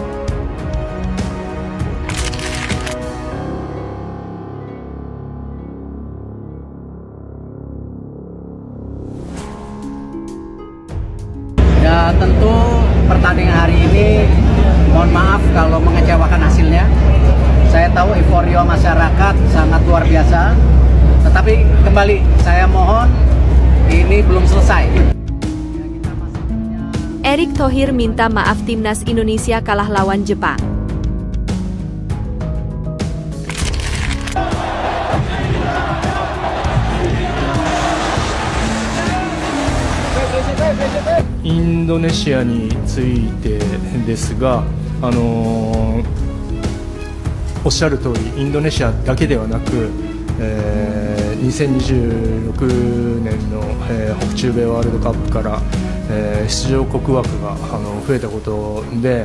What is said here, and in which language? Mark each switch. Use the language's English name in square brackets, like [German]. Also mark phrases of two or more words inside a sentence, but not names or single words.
[Indonesian] Ya tentu pertandingan hari ini mohon maaf kalau mengecewakan hasilnya. Saya tahu euforia masyarakat sangat luar biasa. Tetapi kembali saya mohon ini belum selesai. Erick Thohir minta maaf timnas Indonesia kalah lawan Jepang. [Japanese] インドネシアについてですが、おっしゃる通りインドネシアだけではなく、2026年の、北中米ワールドカップから、出場国枠が増えたことで